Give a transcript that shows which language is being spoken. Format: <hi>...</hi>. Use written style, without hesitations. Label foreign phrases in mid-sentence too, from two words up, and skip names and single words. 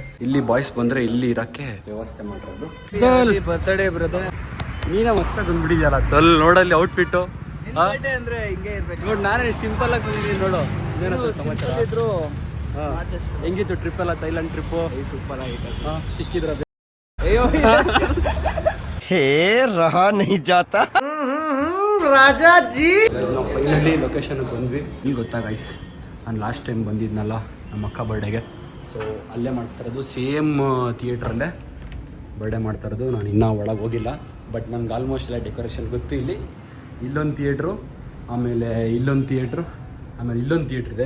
<kn>ಇಲ್ಲಿ ಬಾಯ್ಸ್ ಬಂದರೆ ಇಲ್ಲಿ ಇರೋಕ್ಕೆ ವ್ಯವಸ್ಥೆ ಮಾಡಿರೋದು.</kn> <en>birthday brother,</en> <kn>ನೀನೇ ಮಸ್ತಾಗಿ ಬಂದ್ಬಿಟ್ಟಿದ್ಯಲ್ಲ. ತಲ್ ನೋಡಲ್ಲಿ ಔಟ್ಫಿಟ್ಟು ಅಂದ್ರೆ ಹಿಂಗೆ ಇರ್ಬೇಕು ನೋಡಿ. ನಾನೇ ಸಿಂಪಲ್ ಆಗಿ ಬಂದಿದ್ದೀನಿ ನೋಡು. ಏನಾದ್ರು ಸಮಾಚಾರ ಇದ್ರು. ಹೆಂಗಿತ್ತು ಟ್ರಿಪ್ ಎಲ್ಲ? ಥೈಲ್ಯಾಂಡ್ ಟ್ರಿಪ್ಪು ಸೂಪರ್ ಆಗಿತ್ತು. ಸಿಕ್ಕಿದ್ರ? ಅಯ್ಯೋ</kn> <hi>हे रहा नहीं जाता राजा जी.</hi> <kn>ನಾವು ಫೈನಲಿ ಲೊಕೇಶನ್ಗೆ ಬಂದ್ವಿ. ಈಗ ಗೊತ್ತಾ ಗೈಸ್, ನಾನು</kn> <en>last time</en> <kn>ಬಂದಿದ್ನಲ್ಲ ನಮ್ಮ ಅಕ್ಕ ಬರ್ಡೇಗೆ, ಸೊ ಅಲ್ಲೇ ಮಾಡಿಸ್ತಾ ಇರೋದು. ಸೇಮ್ ಥಿಯೇಟ್ರಲ್ಲೇ ಬರ್ಡೇ ಮಾಡ್ತಾ ಇರೋದು. ನಾನು ಇನ್ನೂ ಒಳಗೆ ಹೋಗಿಲ್ಲ, ಬಟ್ ನನಗೆ ಆಲ್ಮೋಸ್ಟ್ ಎಲ್ಲ ಡೆಕೋರೇಷನ್ ಗೊತ್ತು. ಇಲ್ಲೊಂದು ಥಿಯೇಟ್ರು, ಆಮೇಲೆ ಇಲ್ಲೊಂದು ಥಿಯೇಟ್ರು, ಆಮೇಲೆ ಇಲ್ಲೊಂದು ಥಿಯೇಟ್ರ್ ಇದೆ.</kn>